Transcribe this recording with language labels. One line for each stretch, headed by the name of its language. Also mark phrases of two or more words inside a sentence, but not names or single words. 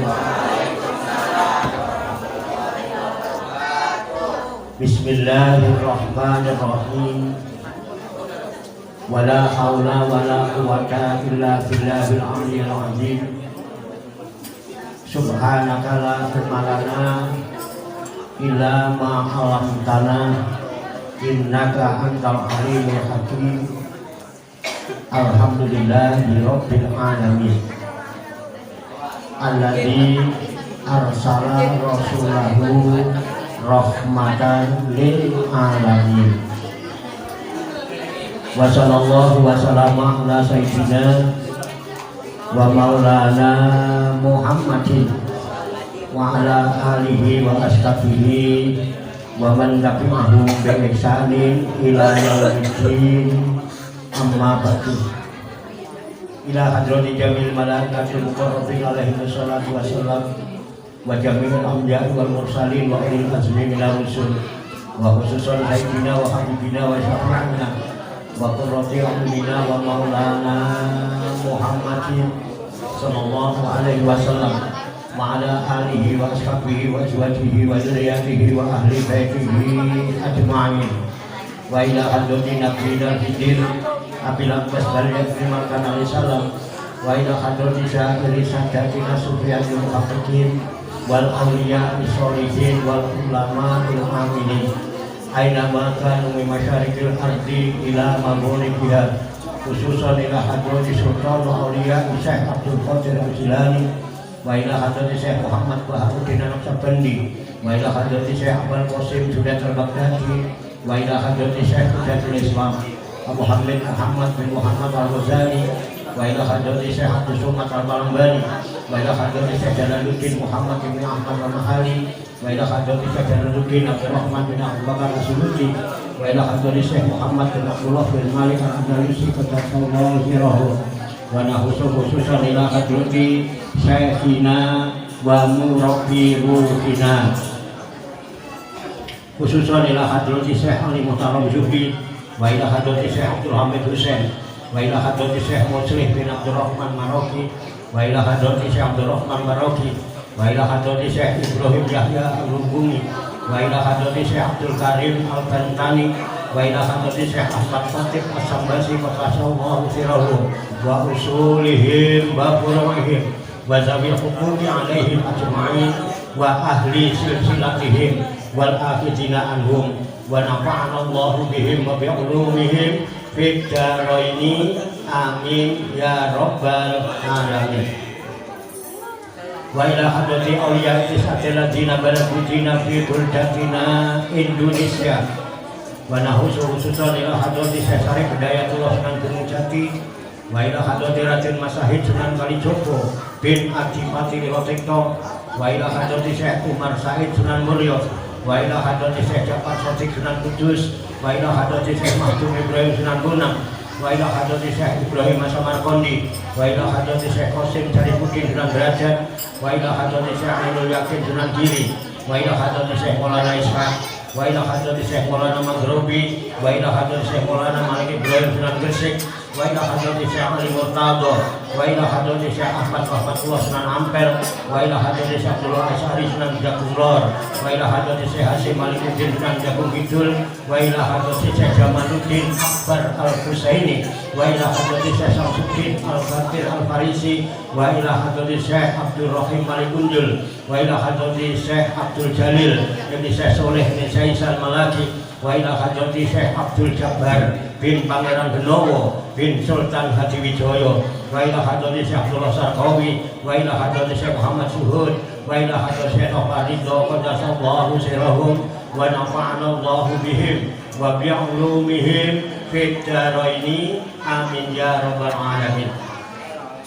Arabic: بسم الله الرحمن الرحيم. ولا حول ولا قوة إلا بالله العلي العظيم. سبحانك لا علم لنا إلا ما علمتنا إنك أنت العليم الحكيم. الحمد لله رب العالمين الذي أرسل رسوله رحمة للعالمين. وصلى الله وسلم على سيدنا ومولانا محمد وعلى آله وأصحابه ومن تبعهم بإحسان إلى يوم الدين. أما بعد. إلى حضرة جميع ملائكة المقربين عليهم الصلاة والسلام وجميع الأنبياء والمرسلين وأولي العزم من الرسل وخصوصا سيدنا وحبيبنا وشفيعنا وقرة أعيننا ومولانا محمد صلى الله عليه وسلم وعلى آله وأصحابه وأزواجه وذرياته وأهل بيته أجمعين. وإلى حضرة نبينا في الدين أبي العباس bariyat firman عليه السلام وإلى حضرة سائر ساداتنا الصوفية المحققين والأولياء الصالحين والعلماء العاملين أينما كانوا من مشارق ardi ila maghribiha khususan ila hadrati sultan awliya Syekh Abdul Qadir Al-Jilani wa ila hadrati Syekh Muhammad Baharuddin Al-Sabandi wa ila hadrati Syekh Abdul Qasim Junaid Al-Baghdadi wa ila hadrati Syekh Hudatul Islam Abu Hamid Muhammad bin Muhammad Al-Ghazali wa ila hadrati Syekh Abdul Somad Al-Balambani wa ila hadrati Syekh Jalaluddin Muhammad bin Ahmad Al-Mahali wa ila hadrati Syekh Jalaluddin Abdul Rahman bin Abu Bakar As-Suluki wa ila hadrati Syekh Muhammad bin Abdullah bin Malik Al-Andalusi qaddasallahu sirrahu wa nahusu khususan ila hadrati Syekhina wa murabbi ruhina khususan ila hadrati Syekh Ali Muhtaram Zuhri wa ila hadrati Syekh Abdul Hamid Hussein wa ila hadrati Syekh Muslih bin Abdul Rahman Maroki wa ila hadrati Syekh Abdul Rahman Maroki wa ila hadrati Syekh Ibrahim Yahya Al-Rumbuni وإلى حضرة Syekh Abdul Karim Al-Bantani وإلى حضرة Syekh Ahmad Fatih As-Sambasi قدس الله سره وأصولهم وفروعهم وذوي الحقوق عليهم أجمعين وأهل سلسلتهم والآخذين عنهم ونفعنا الله بهم وبعلومهم في الدارين آمين يا رب العالمين. Wa ila hadrati awliya tis'atil ladzina balaghutina fi buldatina Indonesia wa nahusu khususan ila hadrati Syekh Syarif Hidayatullah Sunan Gunung Jati wa ila hadrati Raden Masahid Sunan Kalijogo bin Adipati Lilotekto wa ila hadrati Syekh Umar Said Sunan Mulyo wa ila hadrati Syekh Jafar Sotik Sunan Kudus wa ila hadrati Syekh Mahdum Ibrahim Sunan Bonang wa ila hadrati Syekh Ibrahim Samarqandi wa ila hadrati Syekh Qasim Syarifuddin Sunan Derajat wa ila hadrati Syekh Ainul Yakin Sunan Giri wa ila hadrati Syekh Maulana Ishaq wa ila hadrati Syekh Maulana Maghribi wa ila hadrati Syekh Maulana Malik Ibrahim Sunan Gresik wa ila hadrati Syekh Ali Murtado wa ila hadrati Syekh Ahmad Rahmatullah Sunan Ampel wa ila hadrati Syekh Abdullah Asy'ari Sunan Jagung Lor wa ila hadrati Syekh Hasyim Malikuddin Sunan Jagung Kidul wa ila hadrati Syekh Jamaluddin Akbar Al-Husaini wa ila hadrati Syekh Samsuddin Al-Fatir Al-Farisi wa ila hadrati Syekh Abdul Rahim Malikundul wa ila hadrati Syekh Abdul Jalil Ibn Syekh Soleh bin Saisal Malaki wa ila hadrati Syekh Abdul Jabbar bin Pangeran Benowo bin Sultan Hadiwijoyo wa ila hadrati Syekh Abdullah Sarqawi wa ila hadrati Syekh Muhammad Suhud wa ila hadrati Syekh Faridho qaddasallahu sirrahum wa nafa'ana Allahu bihim wa bi'ulumihim fid dharaini amin ya rabbal alamin.